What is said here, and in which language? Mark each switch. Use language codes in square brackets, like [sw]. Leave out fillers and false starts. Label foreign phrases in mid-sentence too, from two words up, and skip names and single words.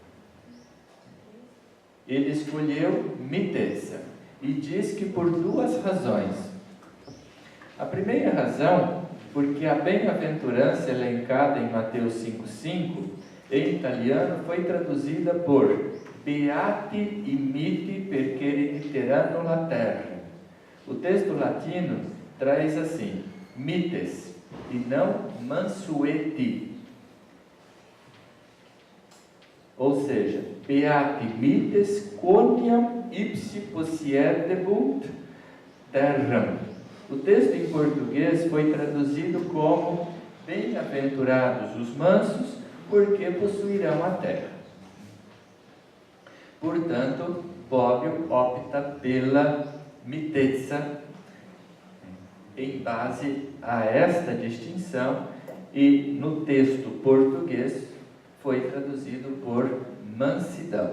[pt] Ele escolheu mitezza e diz que por duas razões. A primeira razão, porque a bem-aventurança elencada em Mateus 5,5, em italiano, foi traduzida por [it] Beati i miti perché erediteranno la terra. [pt] O texto latino traz assim, mites, e não mansueti. Ou seja, [la] Beati mites quoniam ipsi possiedebunt terram. [pt] O texto em português foi traduzido como bem-aventurados os mansos, porque possuirão a terra. Portanto, Bobbio opta pela mitezza em base a esta distinção, e no texto português foi traduzido por mansidão.